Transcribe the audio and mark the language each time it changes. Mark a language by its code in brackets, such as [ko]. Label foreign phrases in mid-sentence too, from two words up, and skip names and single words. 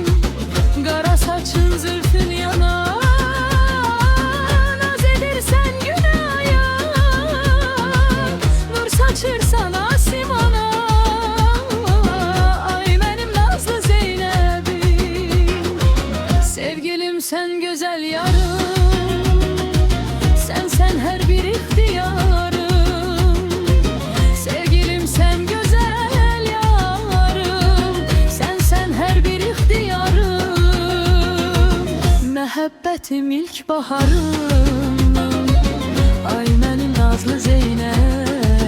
[az] Qara saçın zülfün yanar, naz edirsən günaya. Nur saçırsan asimana. Ay mənim nazlı Zeynəbim. [tr] Sevgilim sen güzel yarım, sen her bir ihtiyarım. Sevgilim sen güzel yarım, sen her bir ihtiyarım. [az] Məhəbbətim ilk baharım. Ay mənim nazlı Zeynəb.